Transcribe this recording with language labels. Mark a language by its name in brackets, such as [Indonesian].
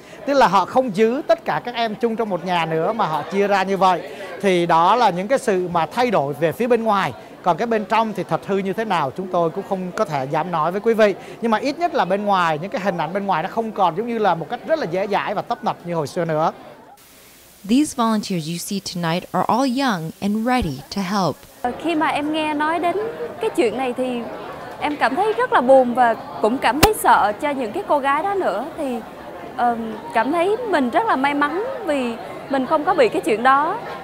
[Vietnamese] Tức là họ không giữ tất cả các em chung trong một nhà nữa mà họ chia ra như vậy. Thì đó là những cái sự mà thay đổi về phía bên ngoài. Còn cái bên trong thì thật hư như thế nào chúng tôi cũng không có thể dám nói với quý vị. Nhưng mà ít nhất là bên ngoài, những cái hình ảnh bên ngoài nó không còn giống như là một cách rất là dễ dãi và tấp nập như hồi xưa nữa. [English] These volunteers you see tonight are all young and ready to help. [Vietnamese] Khi mà em nghe nói đến cái chuyện này thì em cảm thấy rất là buồn và cũng cảm thấy sợ cho những cái cô gái đó nữa. Thì cảm thấy mình rất là may mắn vì mình không có bị cái chuyện đó.